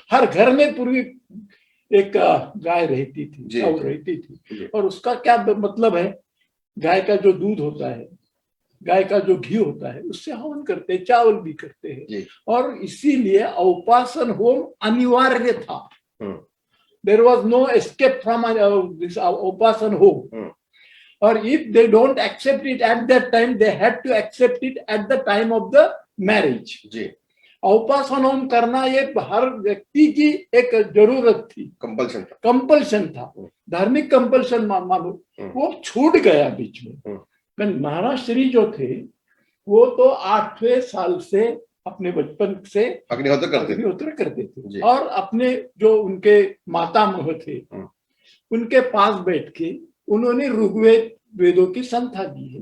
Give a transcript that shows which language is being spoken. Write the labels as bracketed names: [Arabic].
[Hindi] हर घर में पूर्वी एक गाय रहती थी, चावल रहती थी, और उसका क्या मतलब है, गाय का जो दूध होता है, गाय का जो घी होता है, उससे हवन करते हैं, चावल भी करते हैं। और इसीलिए औपासन होम अनिवार्य था। [English] There was no escape from this Upasan home. Or if they don't accept it at that time, they had to accept it at the time of the marriage. [Hindi] Ji, Upasana home करना ये हर व्यक्ति की एक जरूरत थी, compulsion था, धार्मिक compulsion मानो, वो छूट गया बीच में। महाराज श्री जो थे वो तो 8वें साल से अपने बचपन से अग्निहोत्र करते थे और अपने जो उनके मातामह थे उनके पास बैठ के उन्होंने ऋग्वेद वेदों की संथा दी है